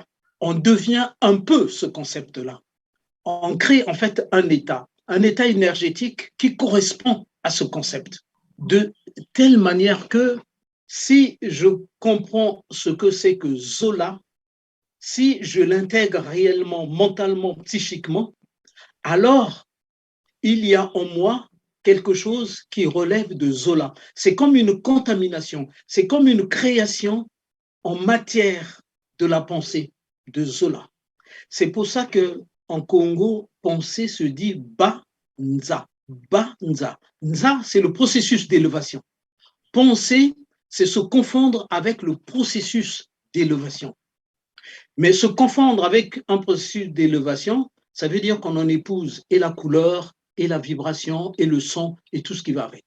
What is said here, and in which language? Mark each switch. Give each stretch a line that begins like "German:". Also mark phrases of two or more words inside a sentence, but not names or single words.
French: On devient un peu ce concept-là. On crée en fait un état énergétique qui correspond à ce concept, de telle manière que si je comprends ce que c'est que Zola, si je l'intègre réellement, mentalement, psychiquement, alors il y a en moi quelque chose qui relève de Zola. C'est comme une contamination, c'est comme une création en matière de la pensée de Zola. C'est pour ça que en Congo, penser se dit Ba-Nza. Ba-Nza. Nza, c'est le processus d'élévation. Penser, c'est se confondre avec le processus d'élévation. Mais se confondre avec un processus d'élévation, ça veut dire qu'on en épouse et la couleur, et la vibration, et le son, et tout ce qui va avec.